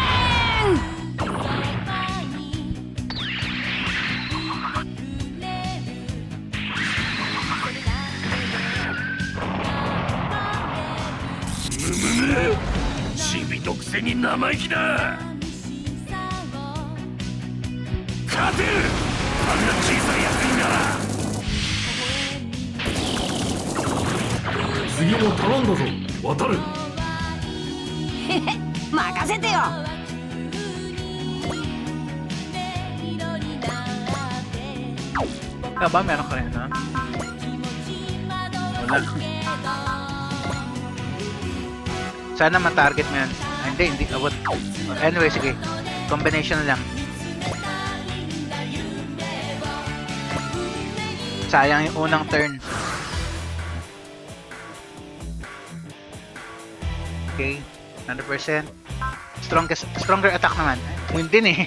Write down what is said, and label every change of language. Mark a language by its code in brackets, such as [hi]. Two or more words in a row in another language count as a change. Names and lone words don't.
[ja] チビのくせに生意気だ。勝てる。あんな小さいやつにな。次も頼んだぞ、渡る。へへ、任せてよ。 [tl] Ba, meron ka rin, no? Wala. Sana ma-target mo yan. Hindi. Anyway, sige. Combination lang. Sayang yung unang turn. Okay, 100%. [en] Stronger attack [tl] naman. Yun din eh.